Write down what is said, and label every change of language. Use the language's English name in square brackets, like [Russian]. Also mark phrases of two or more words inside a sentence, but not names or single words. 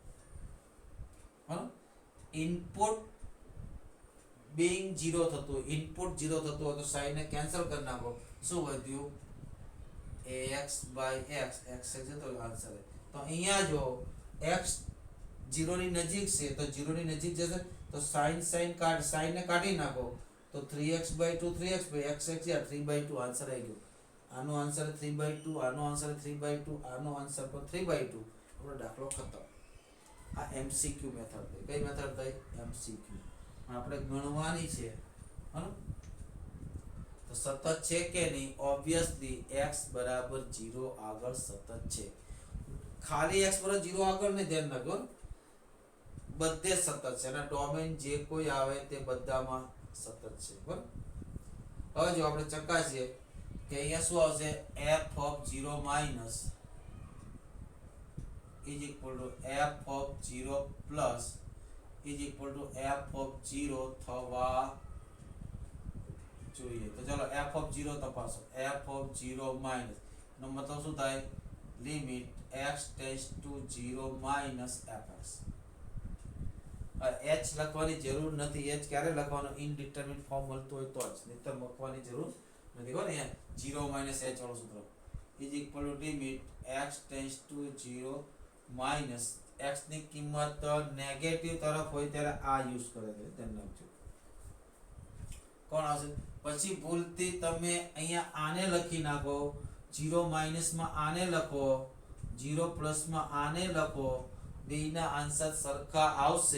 [Gujarati] બરોબર, [English] input being [Gujarati] 0 થતું, ઇનપુટ 0 થતું હોય તો sin ને કેન્સલ કરી નાખો. શું વધ્યું? ax બાય x. x જતો આન્સર. તો અહીંયા જો x 0 ની નજીક છે તો 0 ની નજીક જશે તો sin ને કાઢી નાખો તો 3x by 2 3x by x યા 3/2 આન્સર આવી ગયો. આનો આન્સર 3/2, આનો આન્સર 3/2, આનો આન્સર પણ 3/2. આપણો દાખલો ખતમ. આ [English] MCQ method [Gujarati] થઈ. કઈ મેથડ થઈ? MCQ. આપણે ગણવાની છે. તો સતત છે કે નહીં? ઓબ્વિયસલી x બરાબર 0 આગળ સતત છે. ખાલી x બરાબર 0 આગળ ને ધ્યાન રાખો, બધે સતત છે. અને ડોમેન જે કોઈ આવે તે બધામાં સતત છે. બરાબર, હવે જો આપણે ચકાસીએ કે અહીંયા શું આવશે? [English] f(0 minus is equal to f(0 plus is equal to f(0) [Gujarati] થવા જોઈએ. તો ચલો f(0) તપાસો. f(0 minus નો મતલબ શું થાય? [English] limit x tends to 0 minus fx. [Gujarati] h લખવાની જરૂર નથી. h ક્યારે લખવાનો? [English] indeterminate form [Gujarati] મળતો હોય તો જ, નહીતર લખવાની જરૂર નથી. કોને 0 minus h વાળું સૂત્ર [English] is equal to limit x tends to 0 minus x [Gujarati] ની કિંમત નેગેટિવ તરફ હોય ત્યારે આ યુઝ કરે છે. ધ્યાન રાખજો. કોણ આવશે? પછી ભૂલથી તમે અહીંયા આને લખી નાખો, 0 minus માં આને લખો, 0 plus માં આને લખો, બેના આન્સર સરખા આવશે.